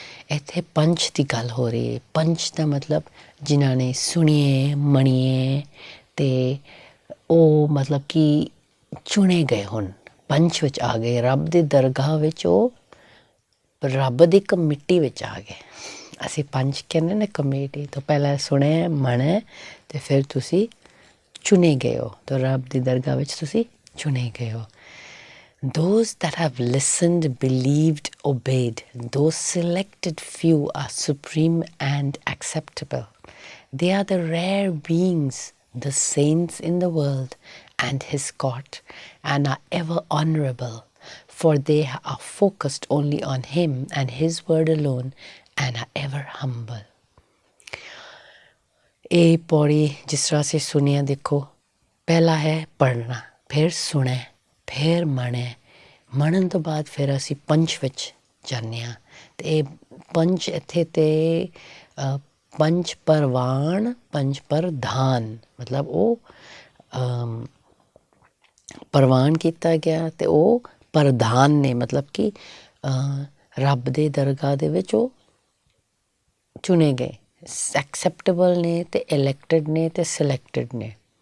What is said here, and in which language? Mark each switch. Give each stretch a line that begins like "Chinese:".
Punjabi: ਇੱਥੇ ਪੰਚ ਦੀ ਗੱਲ ਹੋ ਰਹੀ ਹੈ। ਪੰਚ ਦਾ ਮਤਲਬ ਜਿਨ੍ਹਾਂ ਨੇ ਸੁਣੀਏ, ਮੰਨੀਏ, ਅਤੇ ਉਹ ਮਤਲਬ ਕਿ ਚੁਣੇ ਗਏ, ਹੁਣ ਪੰਚ ਵਿੱਚ ਆ ਗਏ, ਰੱਬ ਦੀ ਦਰਗਾਹ ਵਿੱਚ, ਉਹ ਰੱਬ ਦੀ ਕਮੇਟੀ ਵਿੱਚ ਆ ਗਏ। ਅਸੀਂ ਪੰਚ ਕਹਿੰਦੇ ਨੇ ਕਮੇਟੀ ਤੋਂ ਪਹਿਲਾਂ ਸੁਣੇ, ਮਣੇ, ਅਤੇ ਫਿਰ ਤੁਸੀਂ ਚੁਣੇ ਗਏ ਹੋ, ਤਾਂ ਰੱਬ ਦੀ ਦਰਗਾਹ ਵਿੱਚ ਤੁਸੀਂ ਚੁਣੇ ਗਏ ਹੋ।
English: Those that have listened, believed, obeyed, those selected few are supreme and acceptable. They are the rare beings, the saints in the world and his court, and are ever honorable, for they are focused only on him and his word alone, and are ever humble.
Punjabi: ਇਹ ਪੌੜੀ ਜਿਸ ਤਰ੍ਹਾਂ ਅਸੀਂ ਸੁਣਿਆ, ਦੇਖੋ ਪਹਿਲਾ ਹੈ ਪੜ੍ਹਨਾ, ਫਿਰ ਸੁਣੇ, ਫਿਰ ਮਣੇ, ਮੰਨਣ ਤੋਂ ਬਾਅਦ ਫਿਰ ਅਸੀਂ ਪੰਚ ਵਿੱਚ ਜਾਂਦੇ ਹਾਂ। ਅਤੇ ਇਹ ਪੰਚ ਇੱਥੇ ਤੇ ਪੰਚ ਪਰਵਾਨ ਪੰਚ ਪ੍ਰਧਾਨ, ਮਤਲਬ ਉਹ ਪ੍ਰਵਾਨ ਕੀਤਾ ਗਿਆ ਅਤੇ ਉਹ ਪ੍ਰਧਾਨ ਨੇ, ਮਤਲਬ ਕਿ ਰੱਬ ਦੇ ਦਰਗਾਹ ਦੇ ਵਿੱਚ ਉਹ ਚੁਣੇ ਗਏ, ਐਕਸੈਪਟੇਬਲ ਨੇ, ਅਤੇ ਇਲੈਕਟਡ ਨੇ, ਅਤੇ ਸਿਲੈਕਟਡ ਨੇ।